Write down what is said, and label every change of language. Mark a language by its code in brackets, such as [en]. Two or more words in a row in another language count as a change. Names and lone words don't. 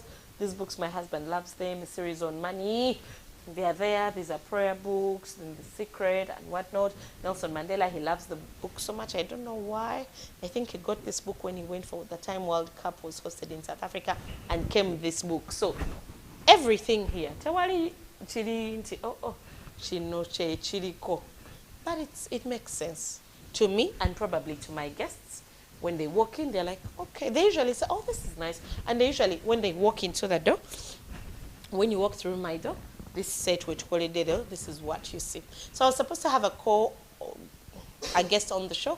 [en] These books, my husband loves them, a series on money. They are there, these are prayer books, and The Secret and whatnot. Nelson Mandela, he loves the book so much, I don't know why. I think he got this book when he went for the time World Cup was hosted in South Africa and came with this book. So, everything here. [lg] Tewali chiri nti chino che chiriko. [en] But it makes sense to me and probably to my guests. When they walk in, they're like, okay. They usually say, oh, this is nice. And they usually, when they walk into the door, when you walk through my door, this set which this is what you see. So I was supposed to have a guest on the show.